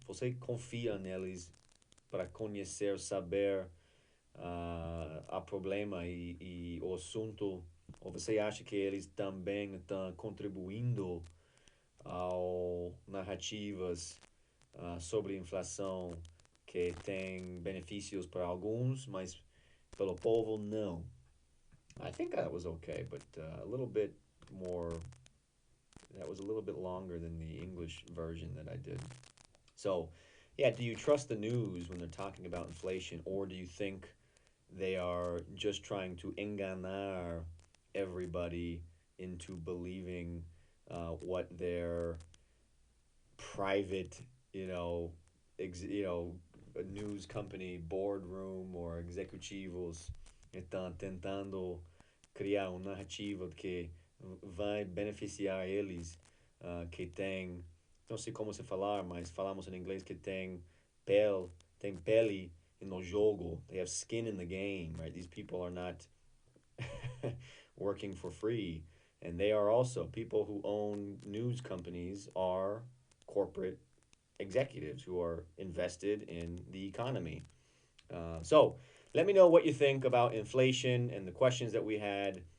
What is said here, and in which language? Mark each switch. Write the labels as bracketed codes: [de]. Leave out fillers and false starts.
[pt] Você confia neles para conhecer, saber a problema e o assunto? Ou você acha que eles também estão contribuindo ao narrativas sobre inflação que tem benefícios para alguns, mas pelo povo não? [en] I think that was okay, but a little bit more. That was a little bit longer than the English version that I did. So, yeah, do you trust the news when they're talking about inflation, or do you think they are just trying to enganar everybody into believing what their private, you know, a news company boardroom or [pt] executivos estão tentando criar uma narrativa que vai beneficiar eles, que tem, não sei como se falar, mas falamos em inglês que tem pele no jogo. [en] They have skin in the game, right? These people are not working for free. And they are also people who own news companies are corporate executives who are invested in the economy. So let me know what you think about inflation and the questions that we had.